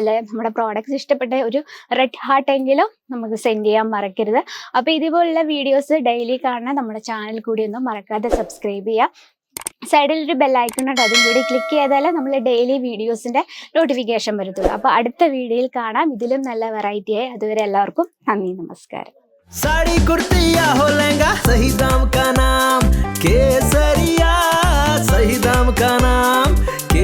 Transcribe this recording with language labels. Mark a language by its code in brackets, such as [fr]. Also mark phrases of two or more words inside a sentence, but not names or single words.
[ml] അല്ലെങ്കിൽ നമ്മുടെ പ്രോഡക്ട്സ് ഇഷ്ടപ്പെട്ട ഒരു [en] red heart [ml] എങ്കിലും നമുക്ക് സെൻഡ് ചെയ്യാൻ മറക്കരുത്. അപ്പോൾ ഇതുപോലുള്ള [en] videos daily [ml] കാണാൻ നമ്മുടെ ചാനൽ കൂടി ഒന്നും മറക്കാതെ സബ്സ്ക്രൈബ് ചെയ്യുക. സൈഡിൽ ഒരു ബെല്ലൈക്കൺ ഉണ്ട്, അതും കൂടി ക്ലിക്ക് ചെയ്താലേ നമ്മൾ [en] daily videos notification [ml] വരത്തുള്ളൂ. അപ്പോൾ അടുത്ത വീഡിയോയിൽ കാണാം ഇതിലും നല്ല വെറൈറ്റിയായി. അതുവരെ എല്ലാവർക്കും നന്ദി, നമസ്കാരം. [hi] साड़ी कुर्ती या हो लहंगा, सही दाम का नाम केसरिया, सही दाम का नाम